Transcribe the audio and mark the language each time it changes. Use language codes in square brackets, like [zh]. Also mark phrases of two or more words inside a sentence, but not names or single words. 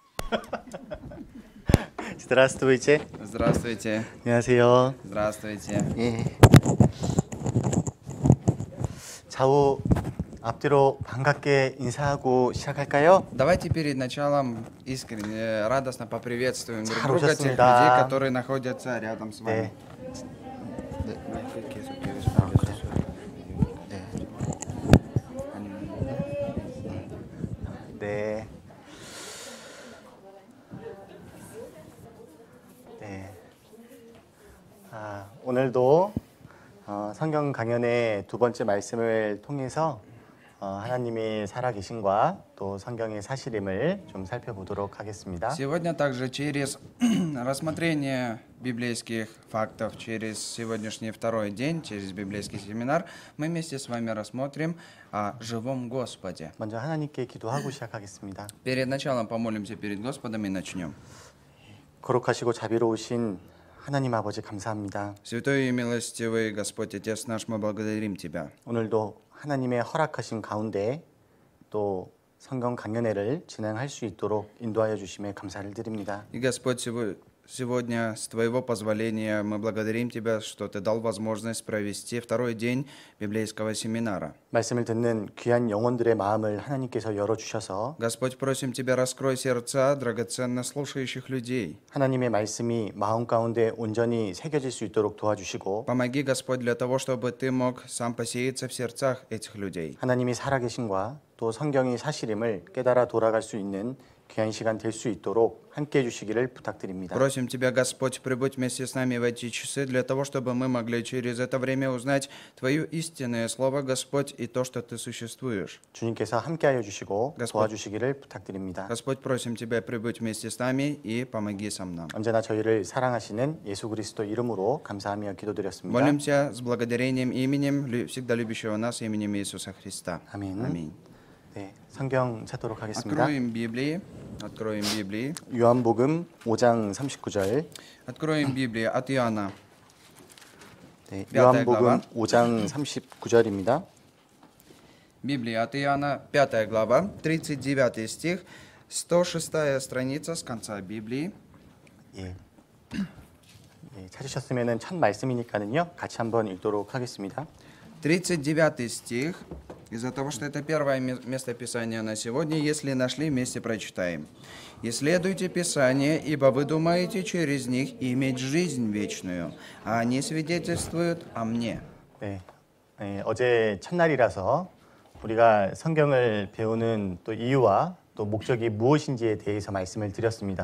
[ru] Здравствуйте. Здравствуйте. [ko] 안녕하세요. [ru] Здравствуйте. [ko] 예. 좌우 앞뒤로 반갑게 인사하고 시작할까요? [ru] Давайте перед началом искренне, радостно поприветствуем друг [ko] 잘 [ru] друга, тех людей, [ko] 오셨습니다. [ru] которые находятся рядом с [ko] 네. [ru] вами. [ko] 네. 네. 오늘도 성경 강연의 두 번째 말씀을 통해서 하나님이 살아계신과 또 성경의 사실임을 좀 살펴보도록 하겠습니다. [ru] Сегодня также через рассмотрение библейских фактов, через сегодняшний второй день, через библейский семинар, мы вместе с вами рассмотрим о живом Господе. [ko] 먼저 하나님께 기도하고 시작하겠습니다. [ru] Перед началом помолимся перед Господом и начнем. [ko] 거룩하시고 자비로우신 하나님 아버지 감사합니다. [ru] Святой и милостивый Господь Отец наш, мы благодарим Тебя. [ko] 오늘도 하나님의 허락하신 가운데 또 성경 강연회를 진행할 수 있도록 인도하여 주심에 감사를 드립니다. [ru] И, Господь, сегодня, с Твоего позволения, мы благодарим Тебя, что Ты дал возможность провести второй день библейского семинара. [ko] 말씀을 듣는 귀한 영혼들의 마음을 하나님께서 열어주셔서 [ru] Господь, просим Тебя, раскрой сердца драгоценно слушающих людей. [ko] 하나님의 말씀이 마음 가운데 온전히 새겨질 수 있도록 도와주시고 [ru] Помоги, Господь, для того, чтобы Ты мог сам посеяться в сердцах этих людей. [ko] 하나님이 살아계신과 또 성경이 사실임을 깨달아 돌아갈 수 있는 귀한 시간 될 수 있도록 함께해 주시기를 부탁드립니다. [ru] Просим Тебя, Господь, прибудь вместе с нами в эти часы для того, чтобы мы могли через это время узнать Твое истинное Слово, Господь, и то, что Ты существуешь. [ko] 주님께서 함께하여 주시고 [ru] Господь. [ko] 도와주시기를 부탁드립니다. [ru] Господь, просим Тебя, прибудь вместе с нами и помоги сам нам. [ko] 언제나 저희를 사랑하시는 예수 그리스도 이름으로 감사하며 기도드렸습니다. [ru] Молимся с благодарением именем всегда любящего нас, именем Иисуса Христа. [ko] 아멘. [ru] Аминь. [ko] 네, 성경 찾도록 하겠습니다. [ru] Откроем Библии. [ko] 요한복음 5장 39절. [ru] Откроем Библию от Иоанна. [ko] 네, [ru] пятая [ko] 요한복음 [ru] глава. [ko] 5장 39절입니다. [ru] Библия от Иоанна, 5 глава, 39 стих, 106 страница с конца Библии. [ko] 예. 찾으셨으면은 첫 말씀이니까는요. 같이 한번 읽도록 하겠습니다. [ru] 39 стих. Из-за того, что это первое место Писания на сегодня, если нашли, вместе прочитаем. «Исследуйте Писание, ибо вы думаете через них иметь жизнь вечную, а они свидетельствуют о мне». [ko] 네, 어제 첫날이라서 우리가 성경을 배우는 또 이유와 또 목적이 무엇인지에 대해서 말씀을 드렸습니다.